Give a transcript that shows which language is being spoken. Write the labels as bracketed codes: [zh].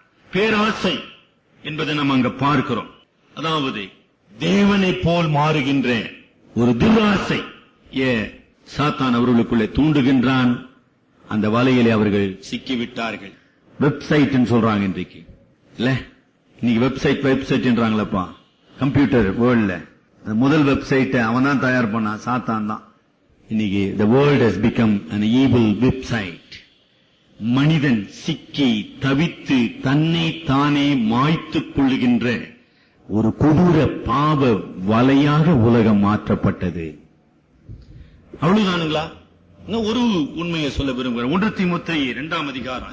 [ta] பேராசை என்பதை நம்ம அங்க பார்க்கிறோம். அதாவது தேவனை போல் மாறுகின்ற ஒரு துராசை சாத்தான் அவர்களுக்குள்ளே தூண்டுகின்றான். அந்த வலையிலே அவர்கள் சிக்கிவிட்டார்கள். வெப்சைட் சொல்றாங்க இன்றைக்கு, இல்ல இன்னைக்கு வெப்சைட்ன்றாங்களப்பா. கம்ப்யூட்டர் வேர்ல்ட்ல முதல் வெப்சைட் அவன் தான் தயார் பண்ணான், சாத்தான் தான். இன்னைக்கு [en] the world has become an evil website. [ta] மனிதன் சிக்கி தவித்து தன்னை தானே மாய்த்துக் கொள்ளுகின்ற ஒரு கொடூர பாவ வலையாக உலகம் மாற்றப்பட்டது. அவ்வளவுதானுங்களா? ஒரு உண்மையை சொல்ல விரும்புகிறேன். 1 தீமோத்தேயு 2ஆம் அதிகாரம்.